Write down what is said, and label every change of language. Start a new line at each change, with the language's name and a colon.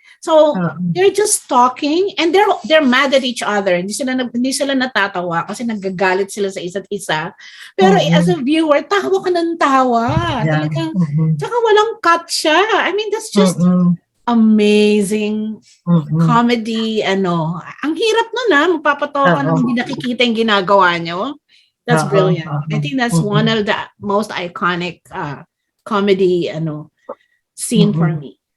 English: So they're just talking and they're mad at each other.
Filipino: Hindi sila natatawa kasi nagagalit sila sa isa't isa. Pero as a viewer, tawa ka ng tawa.
English: Yeah.
Filipino: Talagang, tsaka walang cut siya.
English: I mean, that's just amazing comedy.
Filipino: Ang hirap nun magpapatawa ka nang hindi nakikita yung ginagawa nyo.
English: That's brilliant. I think that's one of the most iconic comedy scene for me.